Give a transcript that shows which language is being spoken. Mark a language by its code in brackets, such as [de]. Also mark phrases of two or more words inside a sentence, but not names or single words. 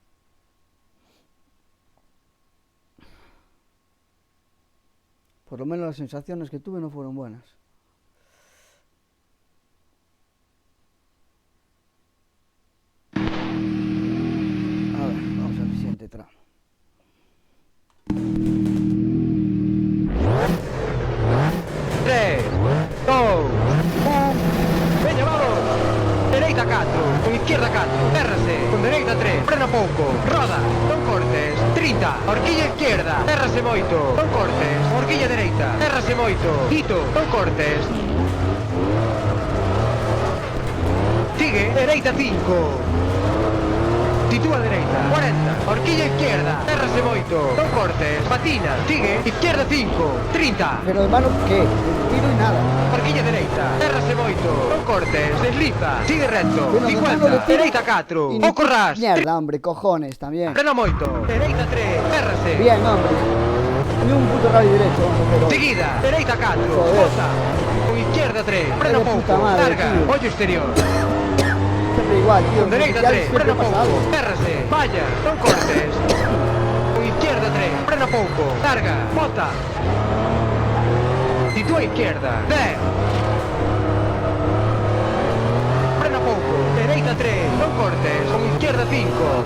[es] Por lo menos las sensaciones que tuve no fueron buenas. A ver, vamos al siguiente tramo. [gl] Tres, dos, veña, vamos, dereita 4, con izquierda 4, errase, con dereita 3, frena pouco, roda, non cortes, 30, [es] horquilla izquierda, [gl] errase moito, non cortes, horquilla dereita, errase moito, quito, non cortes, sigue, dereita 5, sitúa dereita, 40, [es] horquilla izquierda, [gl] errase moito, non cortes, patina, [es] sigue, izquierda 5, 30, Pero hermano, ¿qué? Tiro y nada. [gl] horquilla dereita, errase moito, non cortes, desliza, sigue recto, [es] Bueno, de 50, tiro. [gl] dereita 4, [es] Y [gl] o corras, [es] Mierda, hombre, cojones, también. [gl] frena moito, dereita 3, errase, [es] Bien, hombre. Ni un puto radio derecho vamos a hacer hoy. [gl] seguida, dereita 4, [es] Joder. [gl] bota, con izquierda 3, frena [es] de puta [gl] pouco, [es] madre, [gl] larga, [es] tío. [gl] ollo exterior, [es] Siempre igual, tío. [gl] con dereita [es] ya [gl] 3, [es] siempre [gl] frena [es] pasa [gl] pouco, [es] algo. [gl] errase, vaya, non cortes, con izquierda 3, frena pouco, larga, bota, sitúa izquierda, 10, frena pouco, dereita 3, non cortes, con izquierda 5,